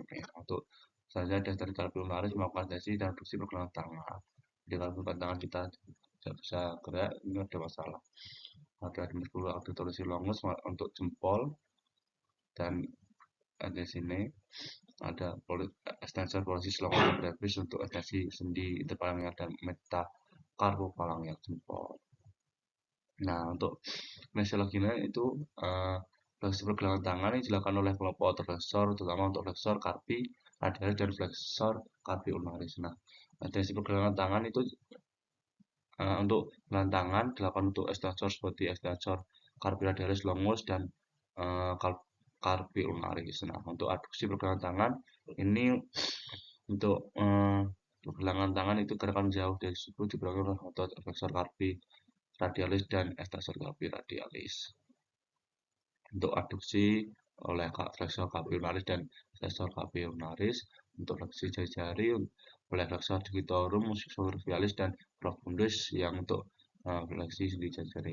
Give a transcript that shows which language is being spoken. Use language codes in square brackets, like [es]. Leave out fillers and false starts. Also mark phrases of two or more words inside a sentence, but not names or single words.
[id] Untuk misalnya dari carpopulnaris melakukan sesi dan fungsi pergelangan tangan. Jadi kalau pergelangan tangan kita tidak bisa gerak ini ada masalah. Ada [la] musculus abductoris longus [id] untuk jempol dan di sini ada [la] extensor pollicis longus brevis [id] untuk ekstensi sendi interphalangeal dan metacarpophalangeal jempol. Nah, untuk kinesiologinya itu fleksi pergelangan tangan ini dilakukan oleh kelompok otot flexor, terutama untuk [la] flexor carpi radialis [id] dan [la] flexor carpi ulnaris. [id] Nah, ekstensi pergelangan tangan itu untuk pergelangan tangan dilakukan untuk extensor seperti [la] extensor carpi radialis longus [id] dan [la] carpi ulnaris. [id] Nah, untuk adduksi pergelangan tangan ini untuk pergelangan tangan itu gerakan jauh dari siku diberikan oleh otot [la] flexor carpi radialis [id] dan [la] extensor carpi radialis. [id] Untuk adduksi oleh [la] flexor carpi ulnaris [id] dan [la] extensor carpi ulnaris, [id] untuk fleksi jari-jari oleh [la] flexor digitorum superficialis [id] dan profundus yang untuk fleksi sendi jari-jari.